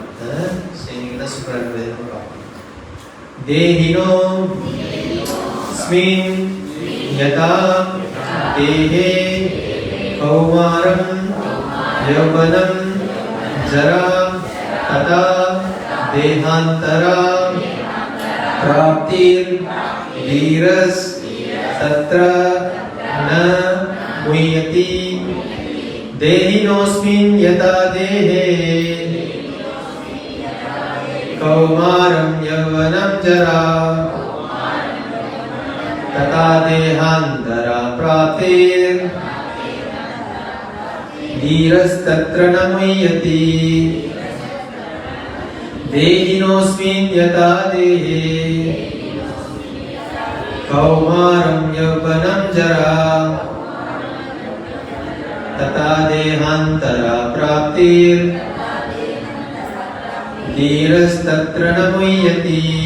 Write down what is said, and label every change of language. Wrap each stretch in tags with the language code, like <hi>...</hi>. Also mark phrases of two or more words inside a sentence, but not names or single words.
<ta>என்ன சொல்றாங்க,</ta> <sa>देहिनो अस्मिन् यथा देहे कौमारं यौवनं जरा तथा देहान्तर प्राप्तिर् धीरस् तत्र न मुह्यति देहिनोऽस्मिन् यथा देहे कौमारं यौवनं जरा तथा देहांतरा प्राप्तिर् धीरस्तत्र न मुह्यति देहिनोऽस्मिन् यथा देहे कौमारं यौवनं जरा तथा देहांतरा प्राप्तिर् धीरस्तत्र न मुह्यति।</sa>